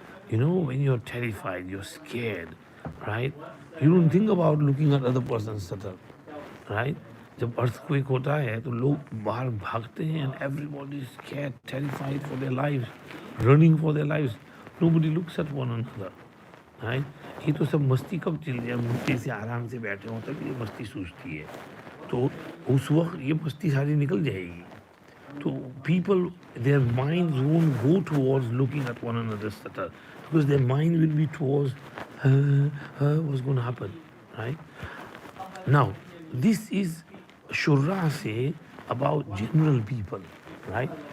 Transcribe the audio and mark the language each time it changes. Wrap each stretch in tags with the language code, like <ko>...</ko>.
<en>You know, when you're terrified, you're scared, right? You don't think about looking at other person's satar, right?</en> <hi>जब earthquake होता है तो लोग बाहर भागते हैं</hi> <en>and everybody is scared, terrified for their lives, running for their lives. Nobody looks at one another, right?</en> <hi>ये तो सब मस्ती कब चल जाए, मुट्ठी से आराम से बैठे हों तब ये मस्ती सूझती है. तो उस वक्त ये मस्ती सारी निकल जाएगी.</hi> <en>So people, their minds won't go towards looking at one another's satar because their mind will be towards what's going to happen, right? Now, this is Shurra say about general people, right?</en>